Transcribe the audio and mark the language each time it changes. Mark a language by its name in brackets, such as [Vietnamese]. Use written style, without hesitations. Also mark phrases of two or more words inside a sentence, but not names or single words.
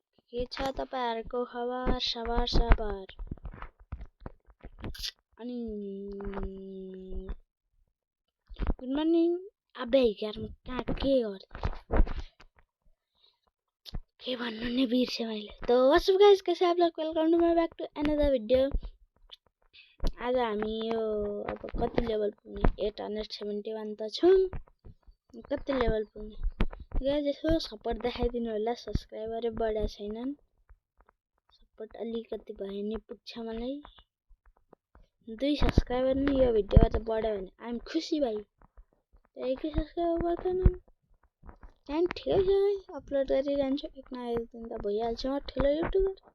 [Nepali] के छ तपाईहरुको खबर सबर अनि [English] good morning [Nepali] अबे यार म कहाँ के गर्दै के भन्नु नि बिर्से मैले तो [English] what's up guys [Hindi] कैसे आप लोग [English] welcome to my back to another video [Nepali] आज हामी यो अब कति लेभल पुग्ने 871 त छौं कति लेभल पुग्ने गाइस यसो सपोर्ट देखाइदिनु होला सब्स्क्राइबर बढा छैनन् सपोर्ट अलिकति भए नि पुग्छ मलाई 2 सब्स्क्राइबर नि यो भिडियो चाहिँ बढ्यो भने [English] I am [Nepali] खुसी भाइ त्यही के सब्स्क्राइबर बढ्दैन टाइम ठिकै छ है अपलोड गरिरहन्छु एक न एक दिन त भइहाल्छ म ठुलो युट्युबर